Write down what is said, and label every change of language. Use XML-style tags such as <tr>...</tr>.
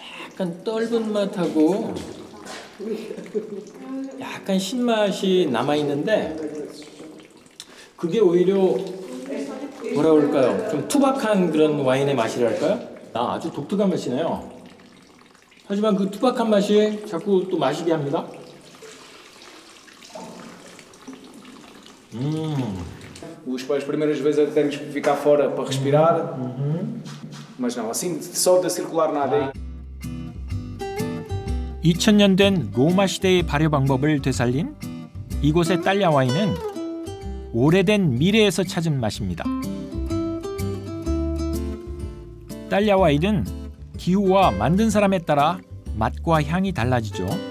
<ko>약간 떫은 맛하고 약간 신맛이 남아있는데 그게 오히려 뭐라 그럴까요? 좀 투박한 그런 와인의 맛이랄까요? 아주 독특한 맛이네요. 하지만 그 투박한 맛이 자꾸 또 마시게 합니다.</ko> <pt>As primeiras vezes até temos que ficar fora para respirar, mas não, assim só de circular na areia.</pt> <ko>2000년 된 로마 시대의 발효 방법을 되살린 이곳의 딸야 와인은 오래된 미래에서 찾은 맛입니다. 딸야 와인은 기후와 만든 사람에 따라 맛과 향이 달라지죠.</ko>